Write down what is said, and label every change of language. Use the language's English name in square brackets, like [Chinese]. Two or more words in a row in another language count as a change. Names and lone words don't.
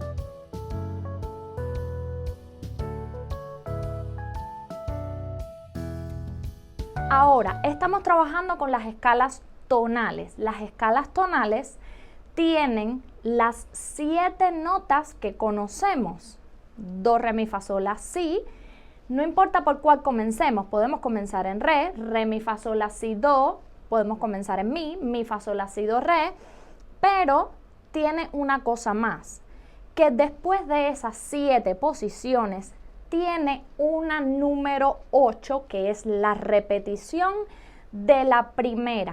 [Spanish] Ahora, estamos trabajando con las escalas tonales. Las escalas tonales tienen las 7 notas que conocemos. Do, re, mi, fa, sol, la, si. No importa por cuál comencemos. Podemos comenzar en re, mi, fa, sol, la, si, do. Podemos comenzar en mi, fa, sol, la, si, do, re. Pero tiene una cosa más, que después de esas 7 posiciones tiene una número 8, que es la repetición de la primera.